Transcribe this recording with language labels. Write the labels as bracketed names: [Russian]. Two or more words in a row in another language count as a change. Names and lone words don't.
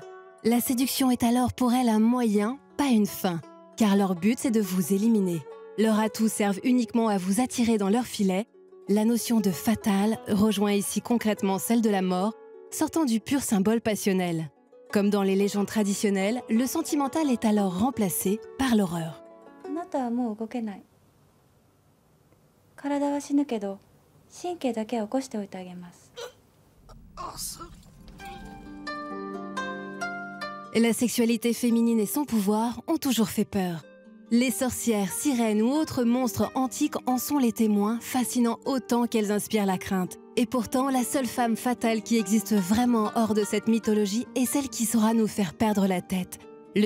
[French] La séduction est alors pour elles un moyen, pas une fin, car leur but c'est de vous éliminer. Leurs atouts servent uniquement à vous attirer dans leur filet. La notion de fatale rejoint ici concrètement celle de la mort, sortant du pur symbole passionnel. Comme dans les légendes traditionnelles, le sentimental est alors remplacé par l'horreur. [Japanese] あなたはもう動けない。体は死ぬけど、神経だけは起こしておいてあげます。 [French] La sexualité féminine et son pouvoir ont toujours fait peur. Les sorcières, sirènes ou autres monstres antiques en sont les témoins, fascinant autant qu'elles inspirent la crainte. Et pourtant, la seule femme fatale qui existe vraiment hors de cette mythologie est celle qui saura nous faire perdre la tête.